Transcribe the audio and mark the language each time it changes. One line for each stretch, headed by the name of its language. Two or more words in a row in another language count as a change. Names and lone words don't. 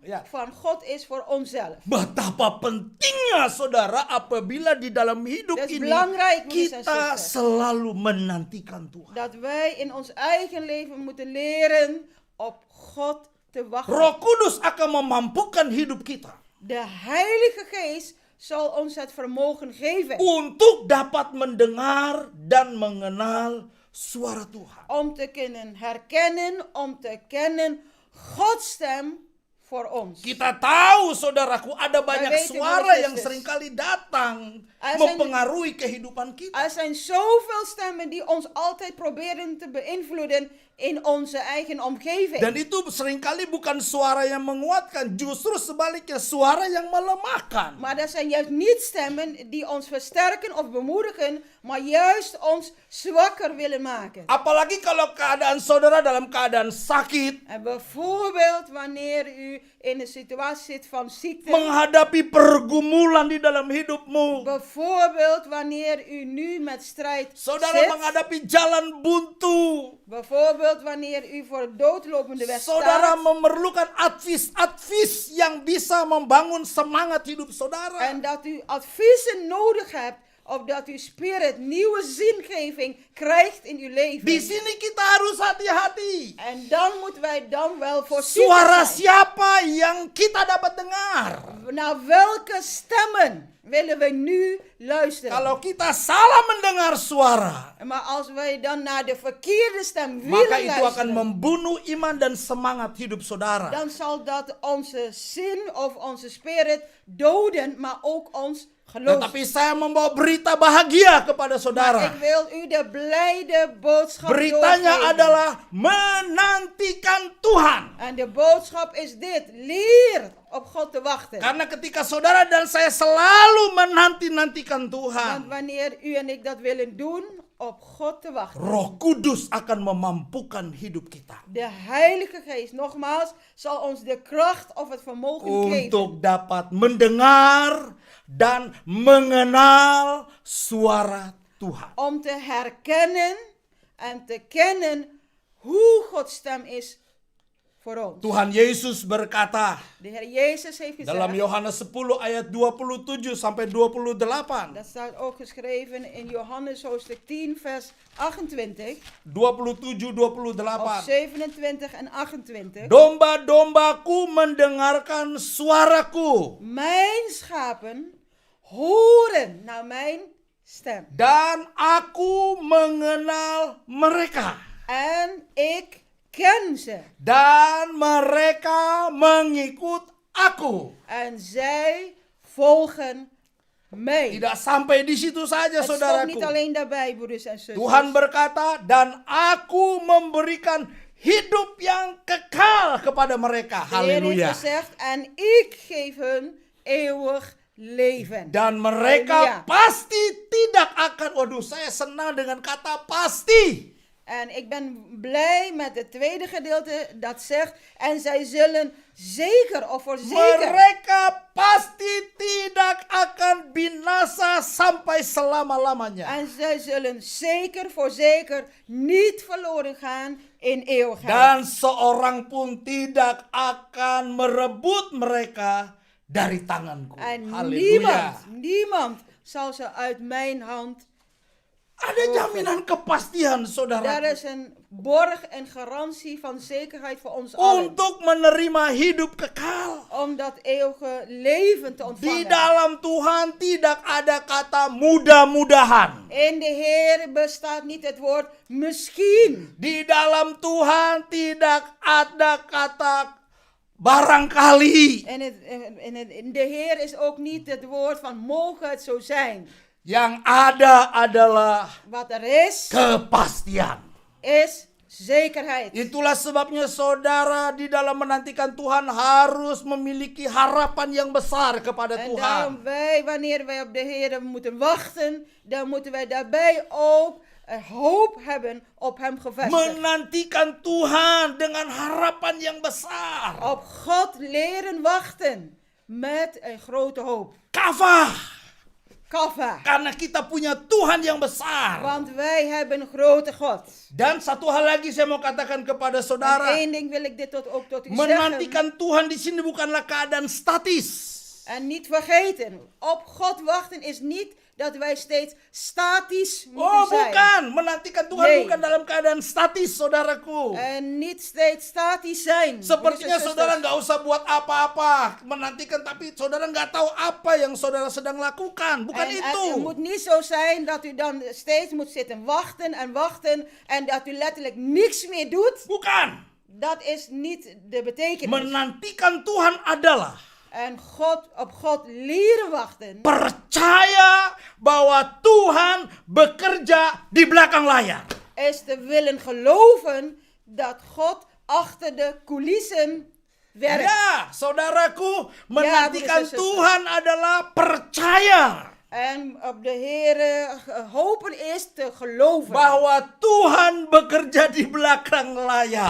Dutch: Ja. van God is voor onszelf.
Indonesian: Betapa pentingnya saudara apabila di dalam hidup
Dutch: Dat is
Indonesian: ini
Dutch: belangrijk, broeders en
Indonesian: kita
Dutch: zusters.
Indonesian: selalu menantikan Tuhan.
Dutch: Dat wij in ons eigen leven moeten leren op God te wachten.
Indonesian: Roh Kudus akan memampukan hidup kita
Dutch: De Heilige Geest zal ons het vermogen geven
Indonesian: untuk dapat mendengar dan mengenal suara Tuhan.
Dutch: om te kunnen herkennen, om te kennen Gods stem voor ons.
Indonesian: Kita tahu saudaraku ada banyak
Dutch: weten,
Indonesian: suara
Dutch: broeders en
Indonesian: yang
Dutch: zusters.
Indonesian: seringkali datang
Dutch: Er zijn-
Indonesian: mempengaruhi kehidupan kita.
Dutch: Er zijn zoveel stemmen die ons altijd proberen te beïnvloeden in onze eigen omgeving.
Indonesian: Dan itu seringkali bukan suara yang menguatkan, justru sebaliknya suara yang melemahkan.
Dutch: Maar dat zijn juist niet stemmen die ons versterken of bemoedigen, maar juist ons zwakker willen maken.
Indonesian: Apalagi kalau keadaan saudara dalam keadaan sakit,
Dutch: En bijvoorbeeld wanneer u in een situatie zit van ziekte.
Indonesian: menghadapi pergumulan di dalam hidupmu.
Dutch: Bijvoorbeeld wanneer u nu met strijd
Indonesian: Saudara
Dutch: zit.
Indonesian: menghadapi jalan buntu.
Dutch: Bijvoorbeeld wanneer u voor het doodlopende weg
Indonesian: Saudara
Dutch: staat.
Indonesian: memerlukan advies yang bisa membangun semangat hidup saudara.
Dutch: En dat u adviezen nodig hebt. Opdat uw spirit nieuwe zingeving krijgt in uw leven.
Indonesian: Di sini kita harus hati-hati.
Dutch: En dan moeten wij dan wel voorzichtig
Indonesian: Suara
Dutch: zijn.
Indonesian: siapa yang kita dapat dengar?
Dutch: Naar welke stemmen willen wij nu luisteren?
Indonesian: Kalau kita salah mendengar suara,
Dutch: Maar als wij dan naar de verkeerde stem
Indonesian: maka
Dutch: willen
Indonesian: itu akan
Dutch: luisteren,
Indonesian: membunuh iman dan semangat hidup saudara.
Dutch: dan zal dat onze zin of onze spirit doden, maar ook ons geloof.
Indonesian: Tetapi saya membawa berita bahagia kepada
Dutch: Maar
Indonesian: saudara.
Dutch: ik wil u de blijde boodschap
Indonesian: Beritanya
Dutch: doorgeven.
Indonesian: adalah menantikan Tuhan.
Dutch: En de boodschap is dit: leer op God te wachten.
Indonesian: Karena ketika saudara dan saya selalu menanti-nantikan
Dutch: Want
Indonesian: Tuhan,
Dutch: wanneer u en ik dat willen doen, op God te wachten.
Indonesian: Roh Kudus akan memampukan hidup kita
Dutch: De Heilige Geest, nogmaals, zal ons de kracht of het vermogen geven.
Indonesian: untuk dapat mendengar dan mengenal suara Tuhan.
Dutch: Om te herkennen en te kennen hoe Gods stem is voor ons.
Indonesian: Tuhan Yesus berkata
Dutch: De Heer Jezus heeft
Indonesian: dalam
Dutch: gezegd,
Indonesian: Yohanes 10 ayat 27 sampai 28.
Dutch: dat staat ook geschreven in Johannes hoofdstuk 10 vers 28, 27, of 28. 27 en 28.
Indonesian: Domba-dombaku mendengarkan suaraku.
Dutch: Mijn schapen horen naar mijn stem.
Indonesian: Dan aku mengenal mereka.
Dutch: En ik ken ze.
Indonesian: Dan mereka mengikut aku.
Dutch: En zij volgen mij.
Indonesian: Tidak sampai di situ saja,
Dutch: Het stopt
Indonesian: saudaraku.
Dutch: niet alleen daarbij, broeders en zusters.
Indonesian: Tuhan berkata, dan aku memberikan hidup yang kekal kepada mereka.
Dutch: De Heer heeft
Indonesian: Haleluya.
Dutch: gezegd, en ik geef hun eeuwig leven.
Indonesian: Dan mereka Haleluya. pasti tidak akan, waduh saya senang dengan kata pasti.
Dutch: En ik ben blij met het tweede gedeelte dat zegt, en zij zullen zeker of voorzeker.
Indonesian: Mereka pasti tidak akan binasa sampai selama-lamanya.
Dutch: En zij zullen zeker voorzeker niet verloren gaan in eeuwigheid.
Indonesian: Dan seorang pun tidak akan merebut mereka dari tanganku.
Dutch: En
Indonesian: Haleluya.
Dutch: niemand zal ze uit mijn hand.
Indonesian: Ada jaminan kepastian,
Dutch: Daar
Indonesian: saudara,
Dutch: is een borg en garantie van zekerheid voor ons allen.
Indonesian: untuk menerima hidup kekal.
Dutch: Om dat eeuwige leven te
Indonesian: Di
Dutch: ontvangen.
Indonesian: dalam Tuhan tidak ada kata mudah-mudahan.
Dutch: In de Heer bestaat niet het woord misschien.
Indonesian: Di dalam Tuhan tidak ada kata barangkali.
Dutch: In de Heer is ook niet het woord van mogen het zo zijn.
Indonesian: Yang ada adalah
Dutch: Wat er is,
Indonesian: kepastian.
Dutch: is zekerheid.
Indonesian: Itulah sebabnya saudara di dalam menantikan Tuhan harus memiliki harapan yang besar kepada
Dutch: En
Indonesian: Tuhan.
Dutch: daarom wij, wanneer wij op de Heer moeten wachten, dan moeten wij daarbij ook hoop hebben op Hem gevestigd.
Indonesian: Menantikan Tuhan dengan harapan yang besar.
Dutch: Op God leren wachten met een grote hoop.
Indonesian: Kafah.
Dutch: Kaffa.
Indonesian: Karena kita punya Tuhan yang besar.
Dutch: Want wij hebben een grote God.
Indonesian: Dan satu hal lagi saya mau katakan kepada
Dutch: En
Indonesian: saudara.
Dutch: één ding wil ik dit ook tot u zeggen.
Indonesian: Menantikan Tuhan di sini bukanlah keadaan statis.
Dutch: En niet vergeten, op God wachten is niet dat wij steeds statisch moeten
Indonesian: Oh
Dutch: zijn.
Indonesian: bukan, menantikan Tuhan
Dutch: Nee.
Indonesian: bukan dalam keadaan statis, saudaraku.
Dutch: En niet steeds statisch zijn.
Indonesian: Sepertinya
Dutch: Broeders en
Indonesian: saudara
Dutch: zusters.
Indonesian: nggak usah buat apa-apa, menantikan tapi saudara nggak tahu apa yang saudara sedang lakukan. Bukan
Dutch: En
Indonesian: itu.
Dutch: het moet niet zo zijn dat u dan steeds moet zitten wachten en dat u letterlijk niks meer doet.
Indonesian: Bukan.
Dutch: Dat is niet de betekenis.
Indonesian: Menantikan Tuhan adalah
Dutch: En op God leren wachten
Indonesian: percaya bahwa Tuhan bekerja di belakang layar.
Dutch: is te willen geloven dat God achter de coulissen werkt.
Indonesian: Ya, saudaraku, menantikan
Dutch: broeders en zusters.
Indonesian: Tuhan adalah percaya
Dutch: En op de Heer hopen is te geloven.
Indonesian: bahwa Tuhan bekerja di belakang layar.